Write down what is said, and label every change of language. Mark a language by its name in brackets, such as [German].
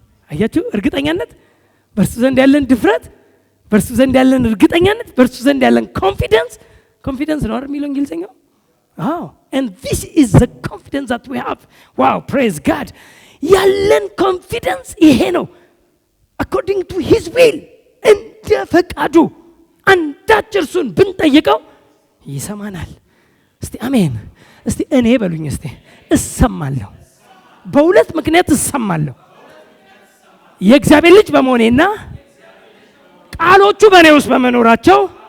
[Amharic] አያችሁ እርግጠኛነት፣ በእርሱ ዘንድ ያለን ድፍረት፣ በእርሱ ዘንድ ያለን እርግጠኛነት፣ በእርሱ ዘንድ ያለን ኮንፊደንስ ነው አይደል የሚለው እንግሊዝኛው? [English] and this is the confidence that we have. Wow, praise God. [Amharic] ያለን ኮንፊደንስ ይሄ ነው። [English] according to his will, [Amharic] እንደ ፈቃዱ አንዳች እርሱን ብንጠይቀው ይሰማናል። እስቲ አሜን። እስቲ እኔ በሉኝ እስቲ እሰማለሁ። በሁለት ምክንያት እሰማለሁ። የእግዚአብሔር ልጅ በመሆኔና ቃሎቹ በእኔ ውስጥ በመኖራቸው